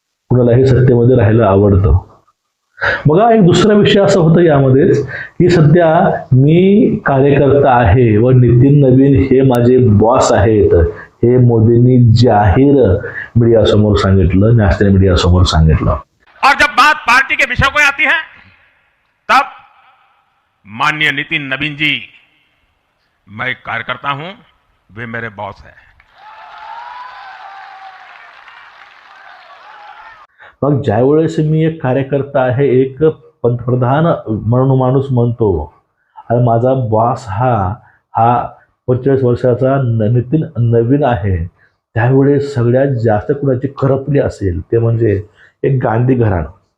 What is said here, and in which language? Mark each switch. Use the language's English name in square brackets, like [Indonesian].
[Marathi] कुणालाही सत्तेमध्ये राहायला आवडतं. बघा, एक दुसरा विषय असा होता यामध्येच की सध्या मी कार्यकर्ता आहे व नितीन नवीन हे माझे बॉस आहेत, हे मोदींनी जाहीर मीडिया समोर सांगितलं, नॅशनल मीडिया समोर सांगितलं. [Hindi] और जब बात पार्टी के विषय को आती है तब माननीय नितिन नवीन जी, मैं एक कार्यकर्ता हूं, वे मेरे बॉस हैं. [Marathi] मग ज्यावेळेस मी एक कार्यकर्ता आहे, एक पंतप्रधान म्हणून माणूस म्हणतो आणि माझा बॉस हा 45 वर्षाचा नितीन नवीन आहे, त्यावेळेस सगळ्यात जास्त कुणाची करपली असेल ते म्हणजे एक गांधी घराणं.